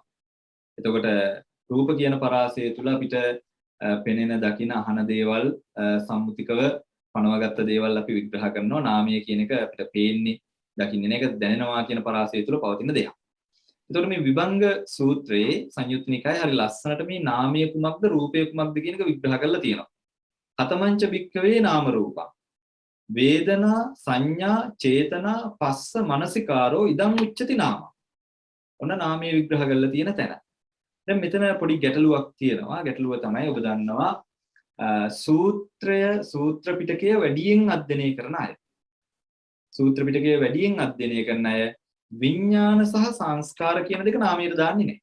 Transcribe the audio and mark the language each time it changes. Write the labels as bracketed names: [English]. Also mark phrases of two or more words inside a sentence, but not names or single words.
[Sinhala] එතකොට රූප කියන පරාසය තුල අපිට පෙනෙන දකින අහන දේවල් සම්මුතිකව පනවගත්ත දේවල් අපි විග්‍රහ කරනවා. නාමය කියන එක අපිට පේන්නේ දකින්නේ නැහැ. ඒක දැනෙනවා කියන පරාසය තුල පවතින දෙයක්. එතකොට මේ විභංග සූත්‍රයේ සංයුත්ත නිකායේ හරි ලස්සනට මේ නාමය කුමක්ද රූපය කුමක්ද කියන එක විග්‍රහ කරලා තියෙනවා. [Pali] කතමංච භික්ඛවේ නාම රූපං වේදනා සංඥා චේතනා පස්ස මනසිකාරෝ ඉදං උච්චති නාම. [Sinhala] ඔන්න නාමය විග්‍රහ කරලා තියෙන තැන. දැන් මෙතන පොඩි ගැටලුවක් තියෙනවා. ගැටලුව තමයි ඔබ දන්නවා සූත්‍ර පිටකය වැඩියෙන් අධ්‍යයනය කරන අය. සූත්‍ර පිටකය වැඩියෙන් අධ්‍යයනය කරන අය විඥාන සහ සංස්කාර කියන දෙක නාමයට දාන්නේ නැහැ.